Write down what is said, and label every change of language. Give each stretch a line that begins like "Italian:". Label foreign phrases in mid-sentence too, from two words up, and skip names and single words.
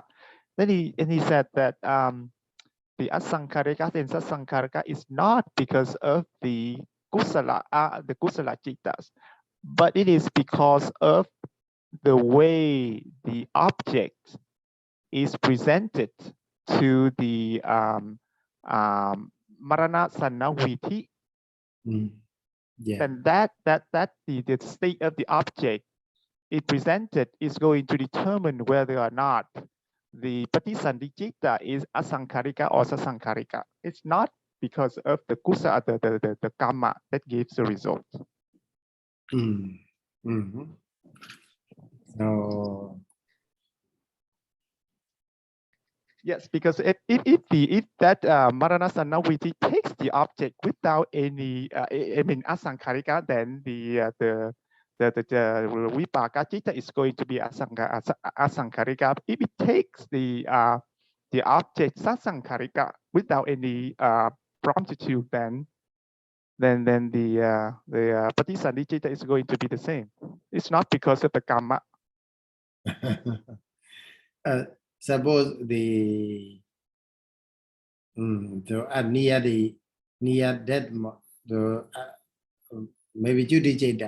English: Then he said that the asaṅkarika and sasaṅkarika is not because of the
Pali: kusala cittas,
English: but it is because of the way the object is presented to the
Pali: marana sanaviti.
English: Yeah. And that the state of the object it presented is going to determine whether or not the
Pali: patisanti citta
English: is asaṅkarika or sasaṅkarika. It's not because of the kusa, the karma that gives the result. So yes, because if that
Pali: marana sanaviti
English: takes the object without any asaṅkarika, then the
Pali: vipāka citta
English: is going to be asaṅkarika. If it takes the object sasaṅkarika without any promptitude, then the
Pali: patisanti citta
English: is going to be the same. It's not because of the karma. Suppose near death, maybe Judiceta.